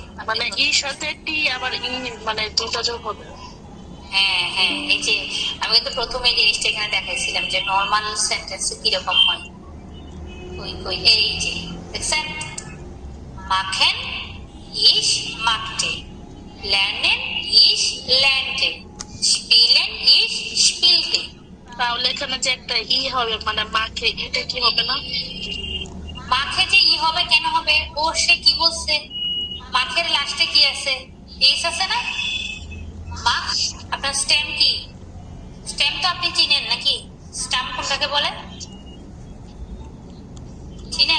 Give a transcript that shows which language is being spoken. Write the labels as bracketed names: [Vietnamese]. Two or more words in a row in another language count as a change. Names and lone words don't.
[Bangla] মানে ইর সাথে টি আবার ই, মানে দুটো যোগ হবে। হ্যাঁ হ্যাঁ, এই যে আমি কিন্তু প্রথমে জিনিসটা এখানে দেখাইছিলাম যে নর্মাল সেন্টেন্সে কিরকম হয়। কই কই, এই যে দেখছেন, [German] machen ich machte, lernen ইস lernt, spielen ইস spielte। [Bangla] তাহলে এখানে যে একটা ই হবে, মানে মাখে, এটা কি হবে না? মাখে যে ই হবে, কেন হবে? ও সে কি বলছে, মাখের লাস্টে কি আছে? এইস আছে না? মাখ, আপনার স্টেম কি? স্টেম তো আপনি চিনেন নাকি? স্টাম কোনটাকে বলে চিনেন?